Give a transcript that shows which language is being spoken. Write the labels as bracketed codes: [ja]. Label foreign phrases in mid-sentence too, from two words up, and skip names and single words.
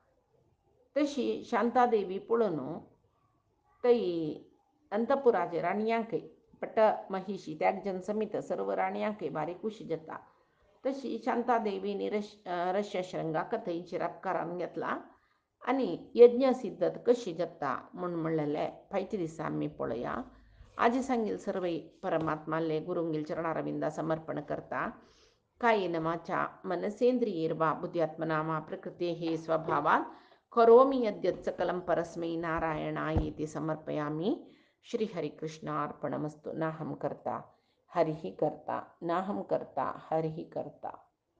[kok] तशी शांतादेवी पळोवन थंय अंतपुराचे राणयांकय पट्ट महिशी त्यागजन समीत सर्व राणयांकय भारी खुशी जाता. तशी शांतादेवीनी रश्यशृंगाक थंय शिरापकारान घेतला. आनी यज्ञ सिद्धत कशी जाता म्हूण म्हणलेले फायच्या दिसा आमी पळोवया. आजी सांगील सर्व परमात्माले गुरुंगेल चरणारविंदा समर्पण करता. [sa] कायेन वाचा मनसेंद्रियैर् वा बुद्ध्यात्मना वा प्रकृतेः स्वभावात् करोमि यद्यत् सकलं परस्मै नारायणायेति समर्पयामि. श्रीहरिकृष्णार्पणमस्तु. नाहं कर्ता हरिः कर्ता, नाहं कर्ता हरिः कर्ता.